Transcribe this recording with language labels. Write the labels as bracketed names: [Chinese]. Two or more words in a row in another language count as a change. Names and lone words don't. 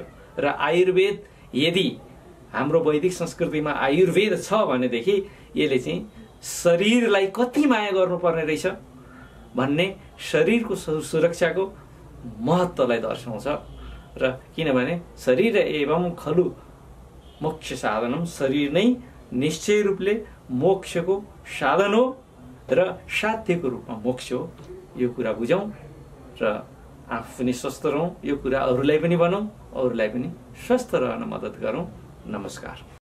[Nepali] र आयुर्वेद यदि हाम्रो वैदिक संस्कृतिमा आयुर्वेद छ भनेदेखि यसले चाहिँ शरीरलाई कति माया गर्नुपर्ने रहेछ भन्ने शरीरको सुरक्षाको महत्त्वलाई दर्शाउँछ। र किनभने [Sanskrit] शरीर एवं खलु मोक्ष साधनम, [Nepali] शरीर नै निश्चय रूपले मोक्षको साधन हो र साध्यको रूपमा मोक्ष हो। यो कुरा बुझौँ र आफू पनि स्वस्थ रहौँ, यो कुरा अरूलाई पनि भनौँ, अरूलाई पनि स्वस्थ रहन मद्दत गरौँ। नमस्कार।